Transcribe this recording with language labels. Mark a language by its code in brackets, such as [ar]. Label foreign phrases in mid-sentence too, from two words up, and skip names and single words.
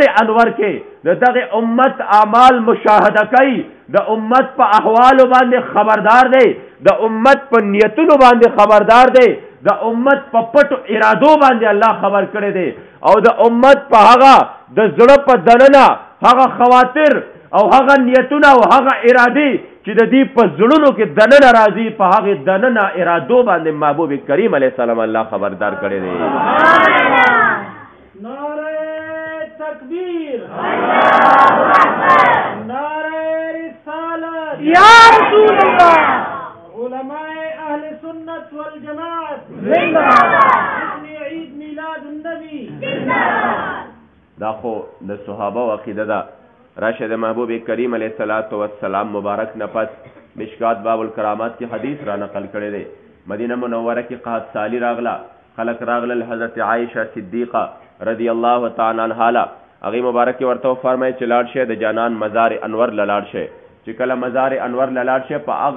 [ps] انور کې د دغه امت اعمال مشاهده کوي د امت په احوالو باندې خبردار دی د امت په نیتونو باندې خبردار دی د امت په پټو ارادو باندې الله خبر کړی دی او د امت په هغه د زړه په دننه هغه خواطر او هغه نیتونه او هغه ارادي چې د دې په زړونو کې دننه راځي په هغه دننه ارادو باندې محبوب کریم علیه السلام الله خبردار کړی دی [ur] نعرہ تکبیر [ar] اللہ اکبر [ur] نعرہ رسالت [ar] یا رسول اللہ [ur] علماء اہل سنت والجماعت زندہ باد عید میلاد النبی زندہ باد. [ps] دا خو د صحابه او عقیده ده راشد محبوب کریم [ar] علیه الصلاۃ والسلام [ps] مبارک نه پس مشکات باب الکرامات کی حدیث را نقل کړی دی مدینه منوره کې قحط سالی راغله خلق راغله حضرت عائشہ صدیقہ [ar] رضی الله تعالی عنها [ps] هغه مبارک ورته فرمایي چې لاړ شه د جانان مزار انور لاړ شه چې کله مزار انور لاړ شه په هغه